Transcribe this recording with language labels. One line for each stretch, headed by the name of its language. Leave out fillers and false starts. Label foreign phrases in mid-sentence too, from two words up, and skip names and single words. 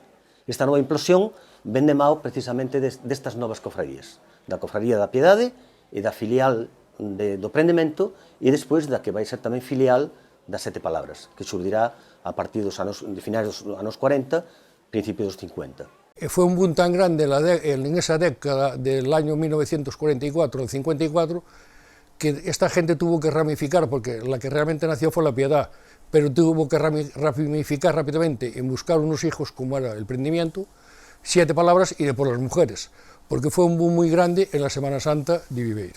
Galician: Esta nova implosión ven de mao precisamente destas novas cofradías, da Cofradía da Piedade e da filial do Prendemento, e despois da que vai ser tamén filial das Sete Palabras, que xurdirá a partir dos anos, de finais dos anos 40, principios dos 50.
Spanish: Fue un boom tan grande en esa década del año 1944 al 54 que esta gente tuvo que ramificar, porque la que realmente nació fue la Piedad, pero tuvo que ramificar rápidamente en buscar unos hijos como era el Prendimiento, Siete Palabras y después las mujeres, porque fue un boom muy grande en la Semana Santa de Viveiro.